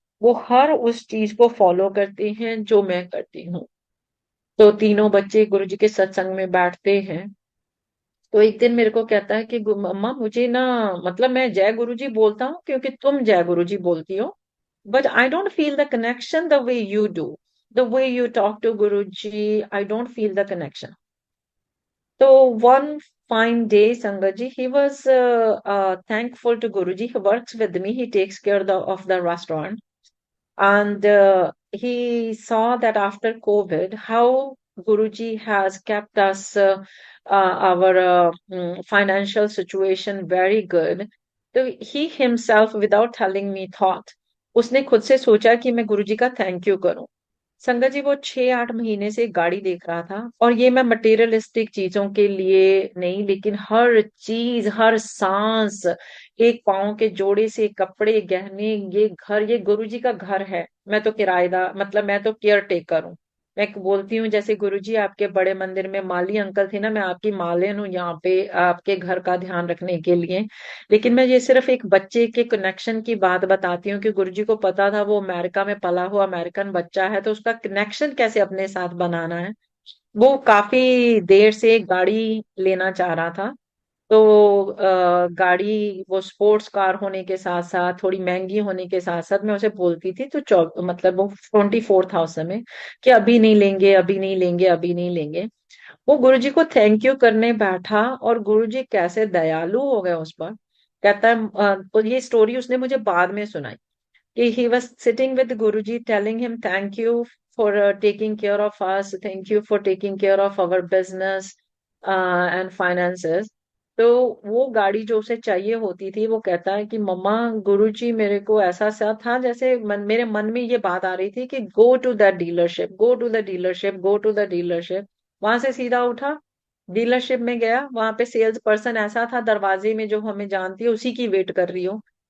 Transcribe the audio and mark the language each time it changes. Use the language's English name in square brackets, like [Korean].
[Hindi] वो हर उस चीज को फॉलो करते हैं जो मैं करती हूँ। तो तीनों बच्चे गुरुजी के सत्संग में बैठते हैं। तो एक दिन मेरे को कहता है कि मम्मा मुझे ना, मतलब मैं जय गुरुजी बोलता हूँ क्योंकि तुम जय गुरुजी बोलती हो, [English] but I don't feel the connection the way you do. The way you talk to Guruji, I don't feel the connection. So one fine day, Sangaji, he was thankful to Guruji. He works with me. He takes care of the restaurant. And he saw that after COVID, how Guruji has kept us, our financial situation very good. So he himself, without telling me, thought, [Hindi] उसने खुद से सोचा कि मैं गुरुजी का thank you करूं। संगत जी, वो 6-8 महीने से गाड़ी देख रहा था, और ये मैं मटेरियलिस्टिक चीजों के लिए नहीं, लेकिन हर चीज, हर सांस, एक पाँव के जोड़े से कपड़े गहने, ये घर, ये गुरुजी का घर है। मैं तो किराएदार, मतलब मैं तो केयर टेकर हूँ। मैं बोलती हूँ जैसे गुरुजी आपके बड़े मंदिर में माली अंकल थे ना, मैं आपकी मालिन हूँ यहाँ पे आपके घर का ध्यान रखने के लिए। लेकिन मैं ये सिर्फ एक बच्चे के कनेक्शन की बात बताती हूँ कि गुरुजी को पता था वो अमेरिका में पला हुआ अमेरिकन बच्चा है, तो उसका कनेक्शन कैसे अपने साथ बनाना है। वो काफी देर से गाड़ी लेना चाह रहा था। तो गाड़ी वो स्पोर्ट्स कार होने के साथ साथ, थोड़ी महंगी होने के साथ साथ, मैं उसे बोलती थी तो मतलब वो 24 था उस समय, कि अभी नहीं लेंगे, अभी नहीं लेंगे, अभी नहीं लेंगे। वो गुरुजी को थैंक यू करने बैठा, और गुरुजी कैसे दयालु हो गए उस पर। कहता है तो ये स्टोरी उसने मुझे बाद में सुनाई कि [English] he was sitting with Guruji telling him thank you for taking care of us, thank you for taking care of our business and finances. [Hindi] तो वो गाड़ी जो उसे चाहिए होती थी, वो कहता है कि मम्मा गुरुजी मेरे को ऐसा सा था, जैसे मेरे मन में ये बात आ रही थी कि [English] go to the dealership, [Hindi] go to the dealership, go to the dealership. वहां से सीधा उठा, डीलरशिप में गया। वहां पे सेल्स पर्सन ऐसा था दरवाजे में, जो हमें जानती है, उसी की वेट कर रही हो।